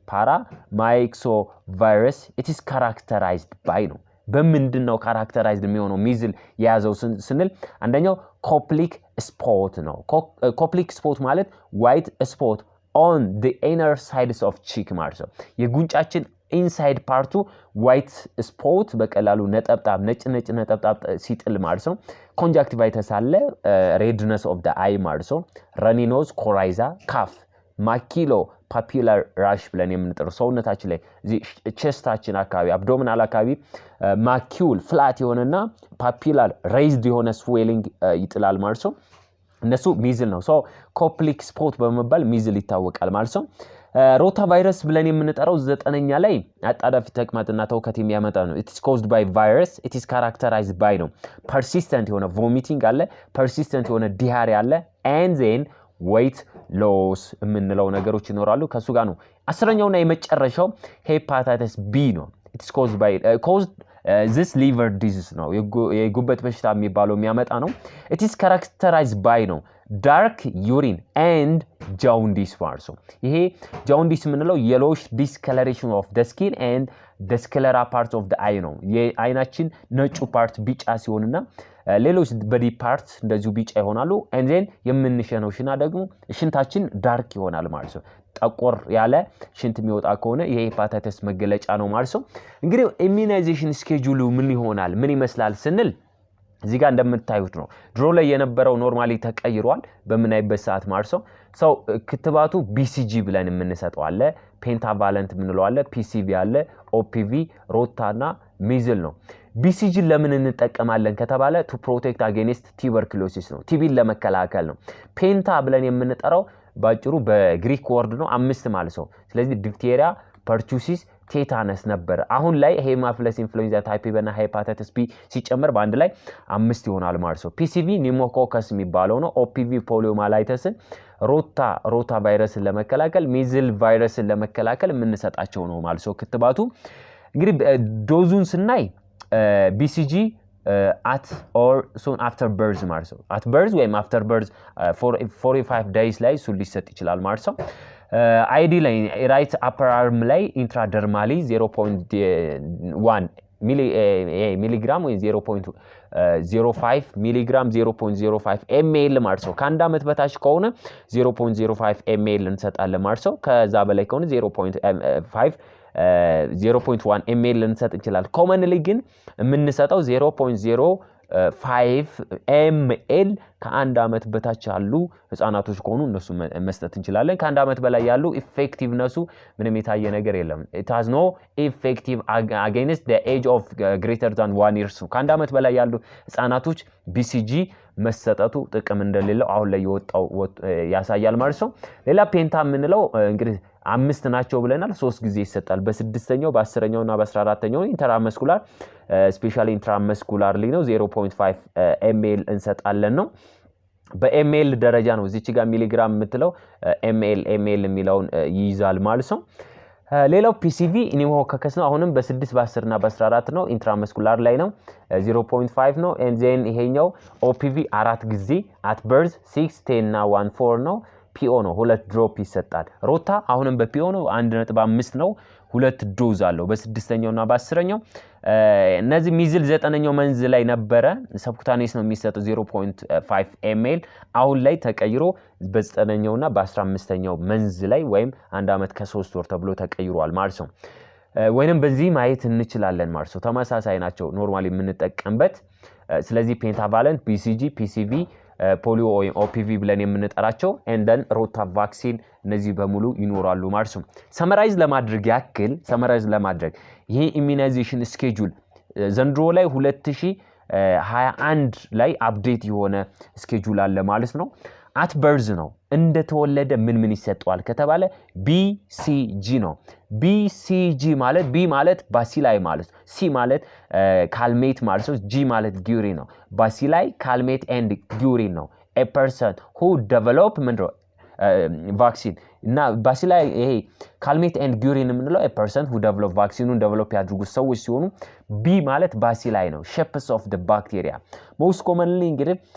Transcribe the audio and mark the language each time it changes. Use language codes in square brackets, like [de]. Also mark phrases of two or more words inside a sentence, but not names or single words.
[en] paramyxo virus it is characterized by [am] ነው በምንድነው characterized የሚሆነው ሚዝል የያዘው ስንል አንደኛው ኮፕሊክ ስፖት ነው ኮፕሊክ ስፖት ማለት [en] white spot on the inner sides of cheek [am] ማለት ነው የጉንጫችን [en] inside partu white spot [am] በቀላሉ ነጠብጣብ ነጭ ነጠብጣብ ሲጥል ማለት ነው conjunctivitis አለ [en] redness of the eye [am] ማለት ነው [en] runny nose coryza cough maculo papular rash [am] ብለን የምንጠራው ሰውነታችን ላይ እዚ ቼስታችን አካባቢ አብዶሚናል አካባቢ [en] macule flat [am] የሆነና [en] papular raised [am] የሆነ ስዌሊንግ ይጥላል ማለት ነው እነሱ ሚዝል ነው ሶ ኮፕሊክ ስፖት በመባል ሚዝል ይታወቃል ማለት ነው ሮታ ቫይረስ ብለን የምንጠራው 9ኛ ላይ አጣዳፊ ተቅማጥና ተውከት የሚያመጣ ነው [en] it is caused by virus it is characterized by [am] ነው persistent የሆነ vomiting አለ persistent የሆነ diarrhea አለ [en] and then weight loss [am] የምንለው ነገሮች ይኖራሉ ከሱ ጋር ነው 10ኛውና የመጨረሻው hepatitis B ነው [en] it is caused by this liver disease [am] ነው የጉበት በሽታ የሚባለው የሚያመጣ ነው [en] it is characterized by ነው dark urine and jaundice [am] ማለት ነው ይሄ jaundice የምንለው [en] yellowish discoloration of the skin and the sclera part of the eye [am] ነው የአይናችን ነጩ ፓርት ቢጫ ሲሆንና ሌሎች [en] body parts [am] እንደዚሁ ቢጫ ይሆናሉ [en] and then [am] የምንሸነው ሽና ደግሞ ሽንታችን ዳርክ ይሆናል ማለት ነው ጠቆር ያለ ሽንት የሚወጣ ከሆነ ይሄ ሄፓታይተስ መገለጫ ነው ማለት ነው እንግዲህ [en] immunization schedule [am] ምን ይሆናል ምን ይመስላል ስንል እዚህ ጋር እንደምታዩት ነው ድሮ ላይ የነበረው ኖርማሊ ተቀይሯል በመናይበት ሰዓት ማለት ነው ሰው ክትባቱ BCG ብለን የምንሰጠው አለ ፔንታቫለንት ምንለው አለ PCV አለ OPV ሮታና ሚዝል ነው BCG ለምን እንጠቀማለን ከተባለ [en] to protect against tuberculosis [am] ነው ቲቢን ለመከላከል ነው ፔንታ ብለን የምንጠራው ባጭሩ በግሪክ ወርድ ነው 5 ማለት ነው ስለዚህ ዲፍቴሪያ ፐርቱሲስ ቴታነስ ነበር አሁን ላይ ሄሞፊለስ ኢንፍሉዌንዛ ታይፕ B እና ሄፓታይተስ B ሲጨመር በአንድ ላይ 5 ይሆናል ማለት ነው PCV ኒሞኮከስ የሚባለው ነው OPV ፖሊዮማይላይተስን ሮታ ቫይረስን ለመከላከል ሚዝል ቫይረስን ለመከላከል የምንሰጣቸው ነው ማለት ነው ክትባቱ እንግዲህ ዶዙን ስናይ BCG [en] at or soon after birth [am] ማለት ነው [en] at birth [am] ወይም [en] after birth for 45 days [am] ላይ ሱ ሊሰጥ ይችላል ማለት ነው ID ላይ [en] right upper arm [am] ላይ intradermally 0.1 ሚሊግራም ወይ 0.05 ሚሊግራም 0.05 ml ማለት ነው ከአንድ አመት በታች ከሆነ 0.05 ml እንሰጣለን ማለት ነው ከዛ በላይ ከሆነ 0.1 ml ልንሰጥ እንችላለን ኮመንሊ ግን የምንሰጠው 0.05 ml ከአንድ አመት በታች ያሉ ህፃናቶች ከሆኑ እነሱ መስጠት እንችላለን ከአንድ አመት በላይ ያሉ ኢፌክቲቭነሱ ምንም የታየ ነገር የለም [en] it has no effective against the age of greater than 1 year [am] ከአንድ አመት በላይ ያሉ ህፃናቶች BCG መሰጠቱ ጥቅም እንደሌለው አሁን ላይ የወጣው ያሳያል ማለት ነው ሌላ ፔንታ ምንለው እንግዲህ 5 ናቸው ብለናል 3 ጊዜ ይሰጣል በ6ኛው በ10ኛው እና በ14ኛው [en] intramuscular specially intramuscularly [am] ነው 0.5 ml እንሰጣለን ነው በml ደረጃ ነው እዚች ጋር ሚሊግራም የምትለው ml የሚለውን ይይዛል ማለት ነው ሌላው PCV ኒሞኮከስ ነው አሁንም በ6 በ10 እና በ14 ነው ኢንትራመስኩላር ላይ ነው 0.5 ነው [en] and then [am] ይሄኛው OPV 4 ጊዜ at birth 6 10 እና 14 ነው PO ነው 2 ድሮፕ ይሰጣል ሮታ አሁንም በPO ነው 1.5 ነው 2 ዶዝ አለው በ6ኛው እና በ10ኛው እነዚህ ሚዝል 9ኛው መንዝ ላይ ነበረ ሰብኩታኔስ ነው የሚሰጠው 0.5 ml አሁን ላይ ተቀይሮ በ9ኛው እና በ15ኛው መንዝ ላይ ወይም 1 አመት ከ3 ወር ተብሎ ተቀይሯል ማለት ነው ወይንም በዚህ ማየት እንችላለን ማለት ነው ተመሳሳይ ናቸው ኖርማሊ የምንጠቀምበት ስለዚህ ፔንታቫለንት BCG PCV ፖሊዮ ወይም OPV ብለን የምንጠራቸው [en] and then rota vaccine [am] እነዚህ በሙሉ ይኖራሉ ማለት ነው ሰመራይዝ ለማድረግ ይሄ [en] immunization schedule [am] ዘንድሮ ላይ 2021 ላይ አፕዴት የሆነ ስኬጁል አለ ማለት ነው [en] at birth [am] ነው እንደተወለደ ምን ይሰጠዋል ከተባለ BCG ነው BCG ማለት B ማለት ባሲላይ ማለት C ማለት ካልሜት ማለት ነው G ማለት ጊውሪን ነው ባሲላይ ካልሜት ኤንድ ጊውሪን ነው [en] a person who develop vaccine [am] እና ባሲላይ ይሄ ካልሜት ኤንድ ጊውሪን የምንለው [en] a person who develop vaccine [am] develop ያድርጉ ሰዎች ሲሆኑ B ማለት ባሲላይ ነው [en] shapes of the bacteria most commonly [am] እንግዲህ